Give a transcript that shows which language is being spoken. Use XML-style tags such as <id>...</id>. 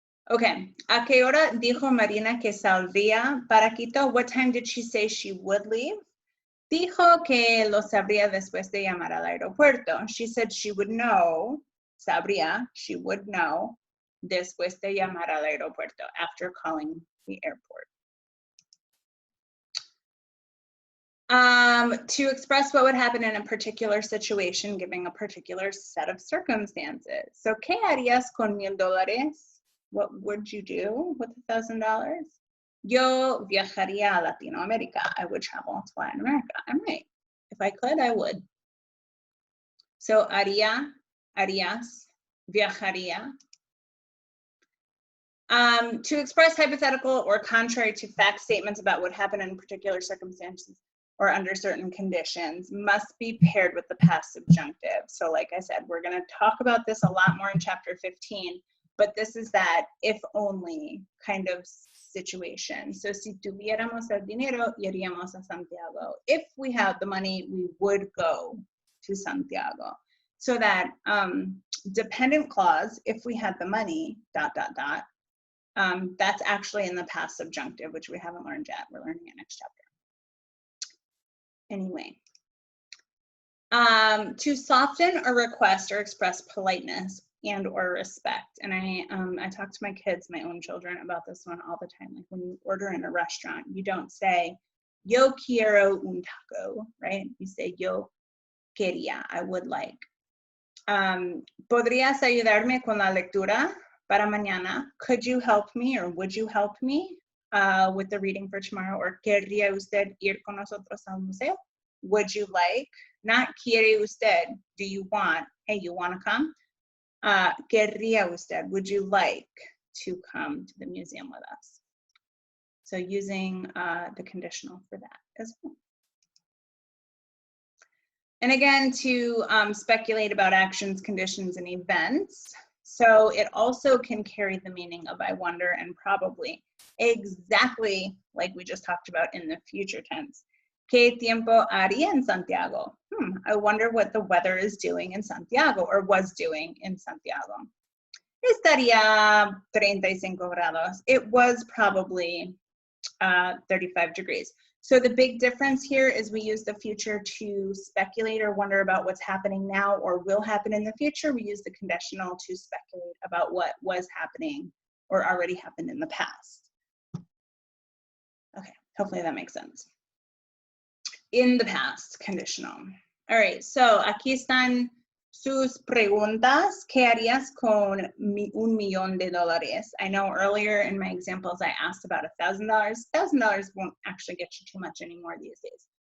<es>Okay, ¿a qué hora dijo Marina que saldría para Quito?</es> <en>What time did she say she would leave?</en> <es>Dijo que lo sabría después de llamar al aeropuerto.</es> <en>She said she would know, sabría, she would know,</en> <es>después de llamar al aeropuerto,</es> <en>after calling the airport. To express what would happen in a particular situation, giving a particular set of circumstances. So,</en> <es>¿qué harías con $1,000?</es> <en>What would you do with $1,000?</en> <es>Yo viajaría a Latinoamérica.</es> <en>I would travel to Latin America. I might. If I could, I would.</en> <es>So, haría, harías, viajaría.</es> <en>To express hypothetical or contrary to fact statements about what happened in particular circumstances or under certain conditions must be paired with the past subjunctive. So like I said, we're going to talk about this a lot more in chapter 15, but this is that if only kind of situation.</en> <es>So si tuviéramos el dinero, iríamos a Santiago.</es> <en>If we had the money, we would go to Santiago. So that dependent clause, if we had the money, ... that's actually in the past subjunctive, which we haven't learned yet. We're learning it next chapter. Anyway, to soften a request or express politeness and or respect. And I talk to my kids, my own children, about this one all the time. Like when you order in a restaurant, you don't say,</en> <es>yo quiero un taco,</es> <en>right? You say,</en> <es>yo quería,</es> <en>I would like.</en> <es>¿Podrías ayudarme con la lectura para mañana?</es> <en>Could you help me or would you help me with the reading for tomorrow?</en> <es>Or ¿querría usted ir con nosotros al museo?</es> <en>Would you like? Not quiere usted. Do you want? Hey, you want to come?</en> <es>¿Querría usted?</es> <en>Would you like to come to the museum with us? So using the conditional for that as well. And again, to speculate about actions, conditions, and events. So it also can carry the meaning of I wonder and probably, exactly like we just talked about in the future tense.</en> <es>¿Qué tiempo haría en Santiago?</es> <en>I wonder what the weather is doing in Santiago or was doing in Santiago.</en> <es>Estaría 35 grados.</es> <en>It was probably 35 degrees. So the big difference here is we use the future to speculate or wonder about what's happening now or will happen in the future. We use the conditional to speculate about what was happening or already happened in the past. Okay, hopefully that makes sense. In the past, conditional. All right, so</en> <es>aquí están sus preguntas. ¿Qué harías con $1 million?</es> <en>I know earlier in my examples I asked about $1,000. $1,000 won't actually get you too much anymore these days.</en>